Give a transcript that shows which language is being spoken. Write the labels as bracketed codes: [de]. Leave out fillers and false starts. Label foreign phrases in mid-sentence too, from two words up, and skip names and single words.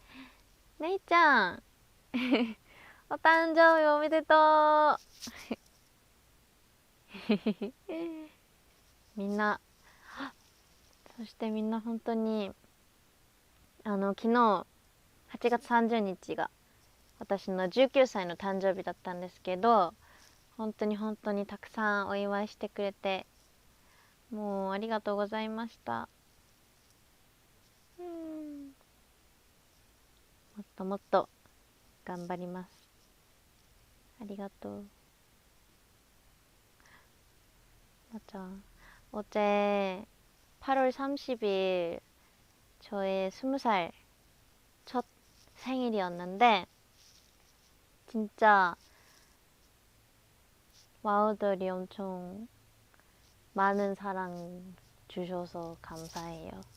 [ja] メイちゃんお誕生日おめでとうみんな、そしてみんな本当に昨日8月30日が私の19歳の誕生日だったんですけど、本当に本当にたくさんお祝いしてくれて、もうありがとうございました。もっともっと頑張ります。ありがとう。맞아. [ko] 어제 8월 30일 저의 20살 첫 생일이었는데, 진짜 와우들이 엄청 많은 사랑 주셔서 감사해요.